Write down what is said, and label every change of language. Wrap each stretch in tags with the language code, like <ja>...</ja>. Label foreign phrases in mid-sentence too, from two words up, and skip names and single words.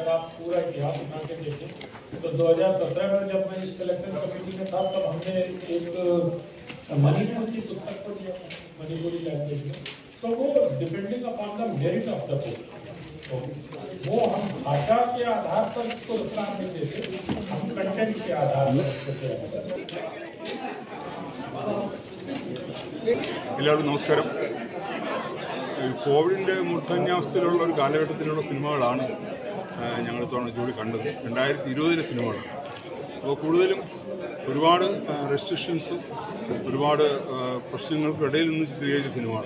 <hi>अगर आप पूरा इतिहास उठा के देखें तो 2017 में जब मैं सिलेक्शन कमेटी में था तब हमने एक मणिपुर की पुस्तक को दिया, मणिपुरी लैंग्वेज में। तो वो</hi> <en>depending upon the merit of the book,</en> <hi>वो हम भाषा के आधार पर पुरस्कार नहीं देते, हम कंटेंट के आधार पर।</hi> <ml>എല്ലാവർക്കും നമസ്കാരം. കോവിഡിൻ്റെ മൂർധന്യാവസ്ഥയിലുള്ള ഒരു കാലഘട്ടത്തിലുള്ള സിനിമകളാണ് ഞങ്ങൾ ഇത്തവണ ജൂറി കണ്ടത്. 2020 സിനിമകളാണ്. അപ്പോൾ കൂടുതലും ഒരുപാട് റെസ്ട്രിക്ഷൻസും ഒരുപാട് പ്രശ്നങ്ങൾക്കിടയിൽ നിന്ന് ചിത്രീകരിച്ച സിനിമകളാണ്.</ml>